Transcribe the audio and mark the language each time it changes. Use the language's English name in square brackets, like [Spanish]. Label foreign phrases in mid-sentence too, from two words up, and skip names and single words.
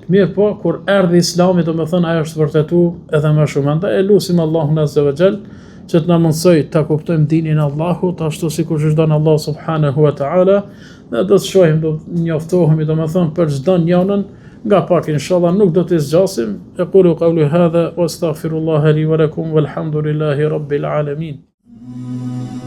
[Albanian] Mirë po, kur erdhi islami, do të thonë ajo është vërtetu edhe më shumë. Andaj e lutim Allahun [Arabic] عز وجل [Albanian] që të na mundsoj ta kuptojmë dinin e Allahut ashtu sikur çdo Allah [Arabic] سبحانه وتعالى, [Albanian] ne do të shohim, do njoftohemi, do të thonë për çdo njërin nga pak, inshallah nuk do të zgjasim. [Arabic] أقول قولي هذا وأستغفر الله لي ولكم والحمد لله رب العالمين.